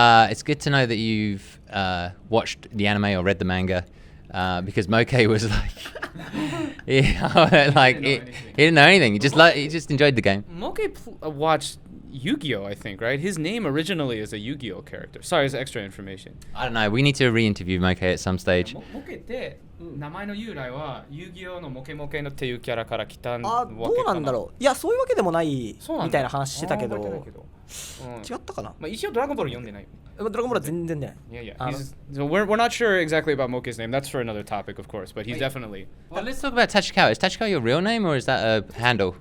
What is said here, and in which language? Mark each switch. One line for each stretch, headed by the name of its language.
English: It's good to know that you've watched the anime or read the manga, because Moke was like, he didn't know anything. He just enjoyed the game. Moke watched Yu-Gi-Oh, I think, right? His name originally is a Yu-Gi-Oh character. Sorry, it's extra information. I don't know. We need to re-interview Moke at some stage.
Japanese: Moke って名前の由来は遊戯王のモケモケのっていうキャラから来たわけかな。どうなんだろう。いやそういうわけでもないみたいな話してたけど。違ったかな。まあ一応ドラゴンボール読んでない。ドラゴンボールは全然出ない。
English: Yeah. So we're not sure exactly about Moke's name. That's for another topic, of course. But he's definitely. Well, let's talk about Tachikawa. Is Tachikawa your real name or is that a handle?